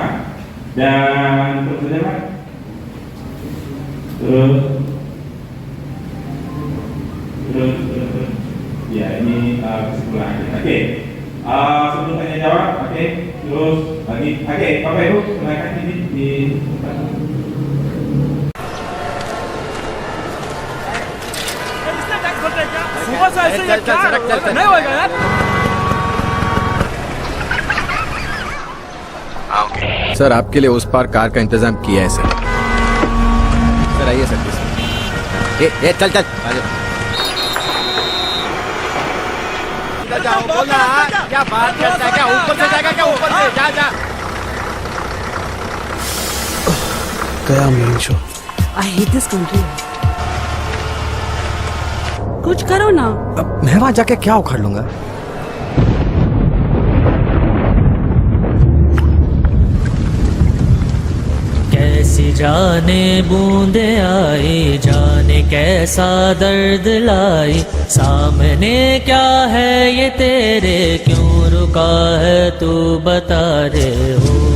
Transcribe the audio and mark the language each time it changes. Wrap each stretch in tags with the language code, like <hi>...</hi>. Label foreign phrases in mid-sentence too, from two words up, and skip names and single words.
<id>Dan terus saja Pak. Terus. Ya ini kesimpulan. Oke. Sebelum tanya jawab, oke. Terus lagi. Oke, Bapak Ibu, silakan ini di.</id> <hi>सर आपके लिए उस पार कार का इंतजाम किया है सर। सर आइए</hi> <en>sir please.</en> <hi>ए चल चल जाओ बोला क्या बात करता है, क्या ऊपर से जाएगा, क्या ऊपर से जा जा गया</hi> <en>main show. I hate this country.</en> <hi>कुछ करो ना। अब मैं वहां जाके क्या उखाड़ लूंगा? कैसी जाने बूंदे आई, जाने कैसा दर्द लाई, सामने क्या है ये तेरे, क्यों रुका है तू बता रे हो।</hi>